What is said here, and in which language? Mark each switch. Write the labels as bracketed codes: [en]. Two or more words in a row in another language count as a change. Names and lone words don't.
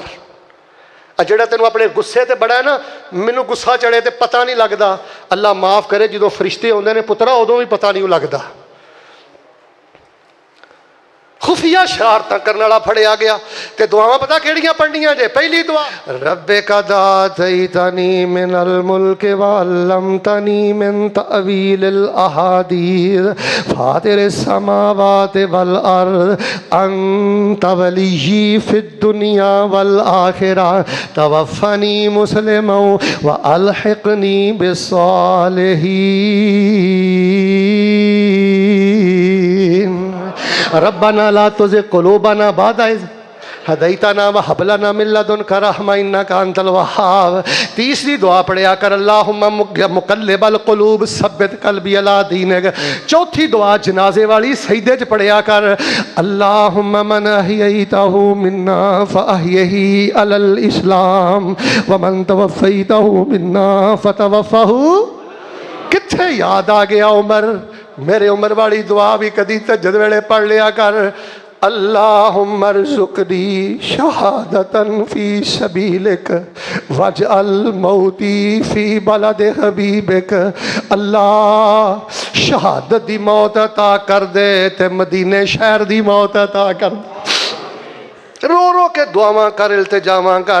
[pa] آ جیہڑا تینوں اپنے غصے تے بڑا ہے نا، مینوں غصہ چڑھے تے پتہ نہیں لگتا. اللہ معاف کرے جو فرشتے آؤندے نے پترا اودوں بھی پتہ نہیں لگتا. خفیہ شرارتاں کرنے والا پھڑیا گیا. تے دعاواں پتہ کہڑیاں پڑھنیاں جے? پہلی دعا [ar] رب قد آتيتني من الملك وعلمتني من تأويل الأحاديث فاطر السماوات والأرض أنت وليي في الدنيا والآخرة توفني مسلما وألحقني بالصالحين. ربنا لا تزغ قلوبنا بعد إذ هديتنا وهب لنا من لدنك رحمة إنك أنت الوهاب. [pa] تیسری دعا پڑھیا کر [ar] اللهم مقلب القلوب ثبت قلبي على دينك. [pa] چوتھی دعا جنازے والی سجدے چ پڑھیا کر [ar] اللهم من أحييته منا فأحيه على الإسلام ومن توفيته منا فتوفه. [pa] کتھے یاد آ گیا عمر، میرے عمر والی دعا بھی کدی تہجد ویلے پڑھ لیا کر [ar] اللهم ارزقني شهادة في سبيلك واجعل موتي في بلد حبيبك. [pa] اللہ شہادت دی موت عطا کر دے تے مدینے شہر دی موت عطا کر دے. رو رو کے دعاواں کر، التجاواں کر.